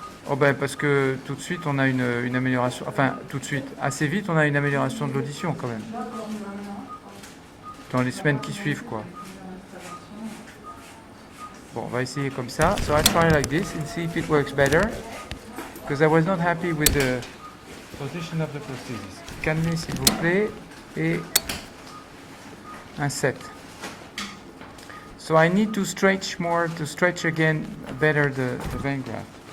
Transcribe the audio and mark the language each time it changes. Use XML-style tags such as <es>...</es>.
<fr>Oh ben parce que tout de suite on a une amélioration, enfin tout de suite, assez vite on a une amélioration de l'audition quand même. Dans les semaines qui suivent quoi. Bon, on va essayer comme ça.</fr> <en>So I try like this and see if it works better. Because I was not happy with the position of the prosthesis.</en> <fr>Cannelé s'il vous plaît et un 7.</fr> <en>So I need to stretch more, to stretch again better the vein graft.</en>